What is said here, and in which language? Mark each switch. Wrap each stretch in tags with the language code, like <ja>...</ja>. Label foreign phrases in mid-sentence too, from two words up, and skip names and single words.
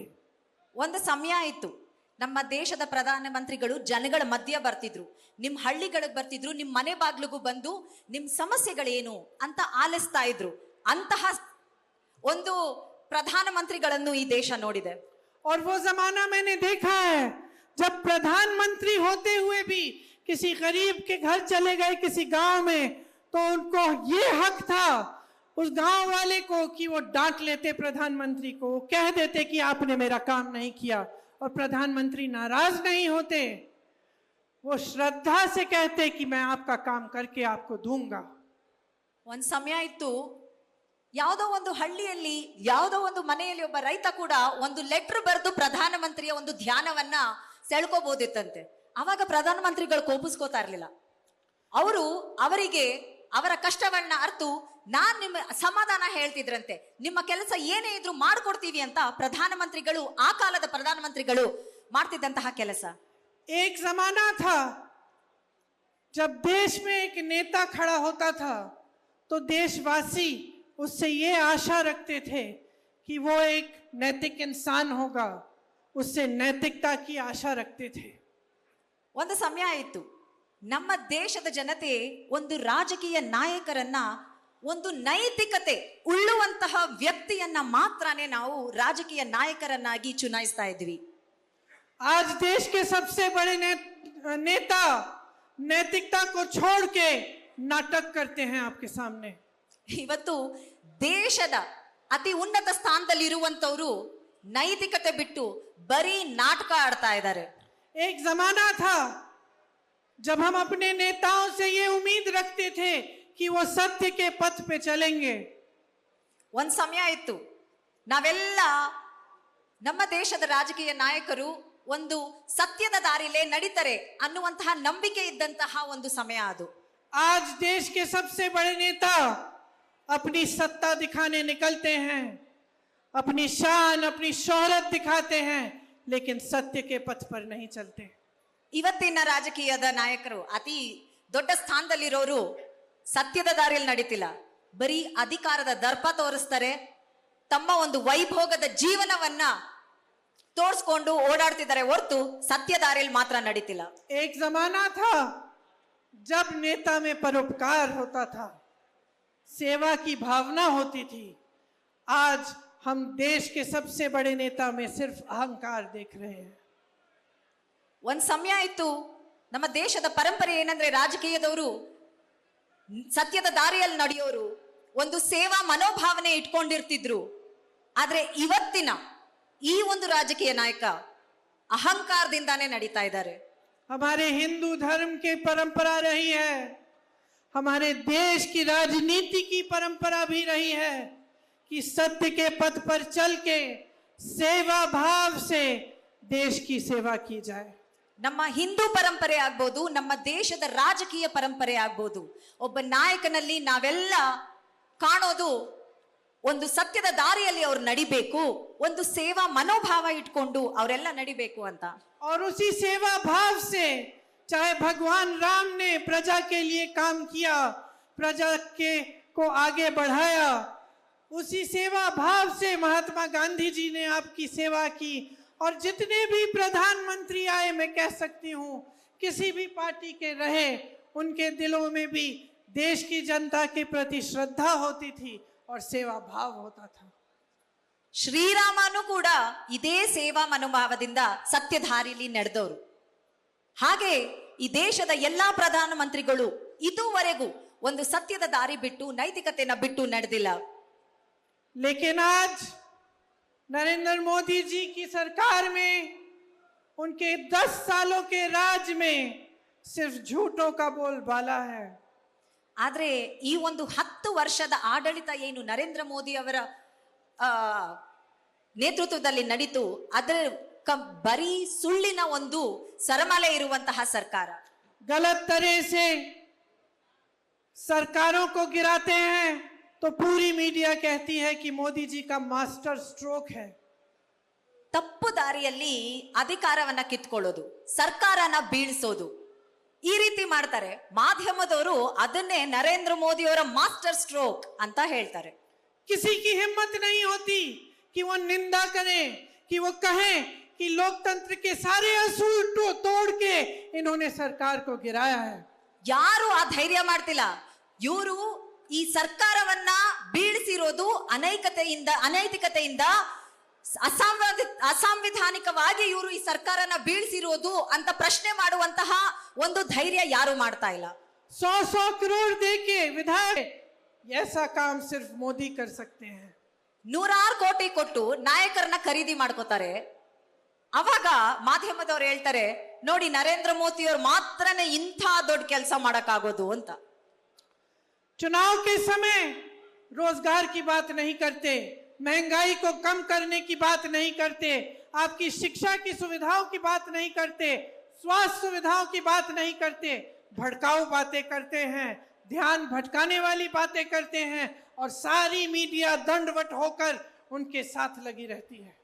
<kn>ಒಂದು ಸಮಯ ಇತ್ತು, ನಮ್ಮ ದೇಶದ ಪ್ರಧಾನ ಮಂತ್ರಿಗಳು ಜನಗಳ ಮಧ್ಯ ಬರ್ತಿದ್ರು, ನಿಮ್ ಹಳ್ಳಿಗಳಿಗೆ ಬರ್ತಿದ್ರು, ನಿಮ್ ಮನೆ ಬಾಗ್ಲಿಗೂ ಬಂದು ನಿಮ್ ಸಮಸ್ಯೆಗಳೇನು ಅಂತ ಆಲಿಸ್ತಾ ಇದ್ರು. ಅಂತಹ ಒಂದು ಪ್ರಧಾನ ಮಂತ್ರಿಗಳನ್ನು ಈ ದೇಶ ನೋಡಿದೆ.</kn> <hi>और वो जमाना मैंने देखा है जब प्रधानमंत्री होते हुए भी किसी गरीब के घर चले गए किसी गांव में, तो उनको ये हक था उस गांव वाले को कि वो डांट लेते प्रधानमंत्री को, वो कह देते कि आपने मेरा काम नहीं किया, और प्रधानमंत्री नाराज नहीं होते, वो श्रद्धा से कहते कि मैं आपका काम करके आपको दूंगा.</hi> <kn>ಒಂದ್ ಸಮಯ ಇತ್ತು, ಯಾವುದೋ ಒಂದು ಹಳ್ಳಿಯಲ್ಲಿ ಯಾವುದೋ ಒಂದು ಮನೆಯಲ್ಲಿ ಒಬ್ಬ ರೈತ ಕೂಡ ಒಂದು ಲೆಟರ್ ಬರೆದು ಪ್ರಧಾನಮಂತ್ರಿಯ ಒಂದು ಧ್ಯಾನವನ್ನ ಸೆಳ್ಕೋಬಹುದಿತ್ತಂತೆ. ಅವಾಗ ಪ್ರಧಾನಮಂತ್ರಿಗಳು ಕೋಪಿಸ್ಕೋತಾ ಇರ್ಲಿಲ್ಲ. ಅವರಿಗೆ ಅವರ ಕಷ್ಟವನ್ನ ಅರ್ತು ನಾನ್ ನಿಮ್ಮ ಸಮಾಧಾನ ಹೇಳ್ತಿದ್ರಂತೆ, ನಿಮ್ಮ ಕೆಲಸ ಏನೇ ಇದ್ರು ಮಾಡ್ಕೊಡ್ತೀವಿ ಅಂತ ಪ್ರಧಾನಮಂತ್ರಿಗಳು, ಆ ಕಾಲದ ಪ್ರಧಾನಮಂತ್ರಿಗಳು ಮಾಡ್ತಿದ್ದಂತಹ ಕೆಲಸ.</kn> <hi>एक जमाना था जब देश में एक नेता खड़ा होता था तो देशवासी उससे ये आशा रखते थे कि वो एक नैतिक इंसान होगा, उससे नैतिकता की आशा रखते थे.</hi> <kn>ಒಂದು ಸಮಯ ಇತ್ತು, ನಮ್ಮ ದೇಶದ ಜನತೆ ಒಂದು ರಾಜಕೀಯ ನಾಯಕರನ್ನ, ಒಂದು ನೈತಿಕತೆ ಉಳ್ಳುವಂತಹ ವ್ಯಕ್ತಿಯನ್ನ ಮಾತ್ರನೇ ನಾವು ರಾಜಕೀಯ ನಾಯಕರನ್ನಾಗಿ ಚುನಾಯಿಸ್ತಾ ಇದ್ವಿ.</kn> <hi>आज देश के सबसे बड़े नेता नैतिकता को छोड़ के नाटक करते हैं आपके सामने.</hi> <kn>ಇವತ್ತು ದೇಶದ ಅತಿ ಉನ್ನತ ಸ್ಥಾನದಲ್ಲಿ ಇರುವಂತವರು ನೈತಿಕತೆ ಬಿಟ್ಟು ಬರೀ ನಾಟಕ ಆಡ್ತಾ ಇದ್ದಾರೆ.</kn> <hi>एक जमाना था जब हम अपने नेताओं से ये उम्मीद रखते थे कि वो सत्य के पथ पे चलेंगे.</hi> <kn>ಒಂದ್ ಸಮಯ ಇತ್ತು, ನಾವೆಲ್ಲ ನಮ್ಮ ದೇಶದ ರಾಜಕೀಯ ನಾಯಕರು ಒಂದು ಸತ್ಯದ ದಾರಿಲೇ ನಡೀತಾರೆ ಅನ್ನುವಂತಹ ನಂಬಿಕೆ ಇದ್ದಂತಹ ಒಂದು ಸಮಯ ಅದು.</kn> <hi>आज देश के सबसे बड़े नेता अपनी सत्ता दिखाने निकलते हैं, अपनी शान अपनी शोहरत दिखाते हैं, लेकिन सत्य के पथ पर नहीं चलते.</hi> <kn>ಇವತ್ತಿನ ರಾಜಕೀಯದ ನಾಯಕರು, ಅತಿ ದೊಡ್ಡ ಸ್ಥಾನದಲ್ಲಿರೋರು ಸತ್ಯದ ದಾರಿಯಲ್ಲಿ ನಡೀತಿಲ್ಲ, ಬರೀ ಅಧಿಕಾರದ ದರ್ಪ ತೋರಿಸ್ತಾರೆ, ತಮ್ಮ ಒಂದು ವೈಭೋಗದ ಜೀವನವನ್ನ ತೋರಿಸ್ಕೊಂಡು ಓಡಾಡ್ತಿದ್ದಾರೆ ಹೊರತು ಸತ್ಯ ದಾರಿಯಲ್ಲಿ ಮಾತ್ರ ನಡೀತಿಲ್ಲ.</kn> <hi>एक जमाना था जब नेता में परोपकार होता था, सेवा की भावना होती थी. आज हम देश के सबसे बड़े नेता में सिर्फ अहंकार देख रहे हैं.</hi> <kn>ಒಂದ್ ಸಮಯ ಇತ್ತು, ನಮ್ಮ ದೇಶದ ಪರಂಪರೆ ಏನಂದ್ರೆ ರಾಜಕೀಯದವರು ಸತ್ಯದ ದಾರಿಯಲ್ಲಿ ನಡೆಯೋರು, ಒಂದು ಸೇವಾ ಮನೋಭಾವನೆ ಇಟ್ಕೊಂಡಿರ್ತಿದ್ರು. ಆದ್ರೆ ಇವತ್ತಿನ ಈ ಒಂದು ರಾಜಕೀಯ ನಾಯಕ ಅಹಂಕಾರದಿಂದಾನೇ ನಡೀತಾ ಇದ್ದಾರೆ.</kn> <hi>हमारे हिंदू धर्म की परंपरा रही है, हमारे देश की राजनीति की परंपरा भी रही है कि सत्य के पथ पर चल के सेवा भाव से देश की सेवा की जाए.</hi> <kn>ನಮ್ಮ ಹಿಂದೂ ಪರಂಪರೆ ಆಗ್ಬೋದು, ನಮ್ಮ ದೇಶದ ರಾಜಕೀಯ ಪರಂಪರೆ ಆಗ್ಬೋದು, ಒಬ್ಬ ನಾಯಕನಲ್ಲಿ ನಾವೆಲ್ಲ ಕಾಣೋದು ಒಂದು ಸತ್ಯದ ದಾರಿಯಲ್ಲಿ ಅವ್ರು ನಡಿಬೇಕು, ಒಂದು ಸೇವಾ ಮನೋಭಾವ ಇಟ್ಕೊಂಡು ಅವರೆಲ್ಲ ನಡಿಬೇಕು ಅಂತ.</kn> <hi>और उसी सेवा भाव से चाहे भगवान राम ने प्रजा के लिए काम किया, प्रजा के को आगे बढ़ाया, उसी सेवा भाव से महात्मा गांधी जी ने आपकी सेवा की. और जितने भी प्रधानमंत्री आए, मैं कह सकती हूँ किसी भी पार्टी के रहे, उनके दिलों में भी देश की जनता के प्रति श्रद्धा होती थी और सेवा भाव होता था.</hi> <kn>ಶ್ರೀರಾಮನು ಕೂಡ ಇದೇ ಸೇವಾ ಮನೋಭಾವದಿಂದ ಸತ್ಯಧಾರಿಲಿ ನಡೆದವರು. ಹಾಗೆ ಈ ದೇಶದ ಎಲ್ಲಾ ಪ್ರಧಾನ ಮಂತ್ರಿಗಳು ಇದುವರೆಗೂ ಒಂದು ಸತ್ಯದ ದಾರಿ ಬಿಟ್ಟು ನೈತಿಕತೆನ ಬಿಟ್ಟು ನಡೆದಿಲ್ಲ.</kn> <hi>लेकिन आज नरेंद्र मोदी जी की सरकार में उनके 10 सालों के राज में सिर्फ झूठों का बोलबाला है.</hi> <kn>ಆದ್ರೆ ಈ ಒಂದು 10 ವರ್ಷದ ಆಡಳಿತ ಏನು ನರೇಂದ್ರ ಮೋದಿ ಅವರ ನೇತೃತ್ವದಲ್ಲಿ ನಡೀತು, ಅದರ ಬರೀ ಸುಳ್ಳಿನ ಒಂದು ಸರಮಾಲೆ ಇರುವಂತಹ ಸರ್ಕಾರ.</kn> <hi>गलत तरह से सरकारों को गिराते हैं तो पूरी मीडिया कहती है कि मोदी जी का</hi> <en>master stroke</en> <hi>है.</hi> <kn>ತಪ್ಪು ದಾರಿಯಲ್ಲಿ ಅಧಿಕಾರವನ್ನ ಕಿತ್ಕೊಳ್ಳೋದು, ಸರ್ಕಾರನ ಬೀಳಿಸೋದು, ಈ ರೀತಿ ಮಾಡ್ತಾರೆ. ಮಾಧ್ಯಮದವರು ಅದನ್ನೇ ನರೇಂದ್ರ ಮೋದಿ ಅವರ</kn> <en>master stroke</en> <kn>ಅಂತ ಹೇಳ್ತಾರೆ.</kn> <hi>किसी की हिम्मत नहीं होती कि वो निंदा करें, कि वो कहें कि लोकतंत्र के सारे असूल तोड़ के इन्होंने सरकार को गिराया है.</hi> <kn>ಯಾರು ಆ ಧೈರ್ಯ ಮಾಡ್ತಿಲ್ಲ. ಇವರು ಈ ಸರ್ಕಾರವನ್ನ ಬೀಳಿಸಿರೋದು ಅನೈತಿಕತೆಯಿಂದ ಅಸಾಂವಿಧಾನಿಕವಾಗಿ ಇವರು ಈ ಸರ್ಕಾರನ ಬೀಳಿಸಿರೋದು ಅಂತ ಪ್ರಶ್ನೆ ಮಾಡುವಂತಹ ಒಂದು ಧೈರ್ಯ ಯಾರು ಮಾಡ್ತಾ ಇಲ್ಲ.</kn> <hi>100 करोड़ देके विधायक ऐसा काम सिर्फ मोदी कर सकते हैं.</hi> <kn>100 ಕೋಟಿ ಕೊಟ್ಟು ನಾಯಕರನ್ನ ಖರೀದಿ ಮಾಡ್ಕೋತಾರೆ. ಅವಾಗ ಮಾಧ್ಯಮದವ್ರು ಹೇಳ್ತಾರೆ, ನೋಡಿ ನರೇಂದ್ರ ಮೋದಿ ಅವ್ರು ಮಾತ್ರನೇ ಇಂಥ ದೊಡ್ಡ ಕೆಲಸ ಮಾಡಕ್ಕಾಗೋದು ಅಂತ.</kn> <hi>चुनाव के समय रोजगार की बात नहीं करते, महंगाई को कम करने की बात नहीं करते, आपकी शिक्षा की सुविधाओं की बात नहीं करते, स्वास्थ्य सुविधाओं की बात नहीं करते, भड़काऊ बातें करते हैं, ध्यान भटकाने वाली बातें करते हैं और सारी मीडिया दंडवत होकर उनके साथ लगी रहती है.</hi>